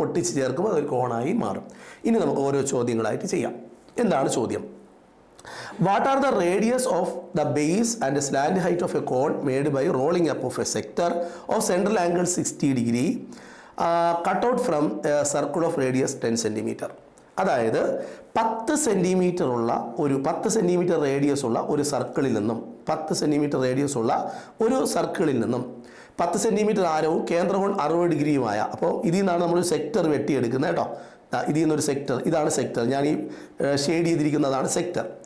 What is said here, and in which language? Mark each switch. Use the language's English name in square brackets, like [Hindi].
[Malayalam] ഒട്ടിച്ച് ചേർക്കുമ്പോൾ അതൊരു കോണായി മാറും. ഇനി നമുക്ക് ഓരോ ചോദ്യങ്ങളായിട്ട് ചെയ്യാം. എന്താണ് ചോദ്യം? [English] What are the radius of the base and the slant height of a cone made by rolling up of a sector of central angle 60 degree cut out from a circle of radius 10 centimeter? [Malayalam] അതായത് 10 centimetre ഉള്ള ഒരു 10 centimetre radius ഉള്ള ഒരു സർക്കിളിൽ നിന്നും 10 centimetre radius ഉള്ള ഒരു സർക്കിളിൽ നിന്നും 10 സെന്റിമീറ്റർ ആരവും കേന്ദ്രകോൺ 60 ഡിഗ്രിയുമായ, അപ്പോൾ ഇതിൽ നിന്നാണ് നമ്മൾ സെക്ടർ വെട്ടിയെടുക്കുന്നത് കേട്ടോ. ഇതിൽ നിന്നൊരു സെക്ടർ, ഇതാണ് സെക്ടർ, ഞാൻ ഈ ഷെയ്ഡ് ചെയ്തിരിക്കുന്നതാണ് സെക്ടർ.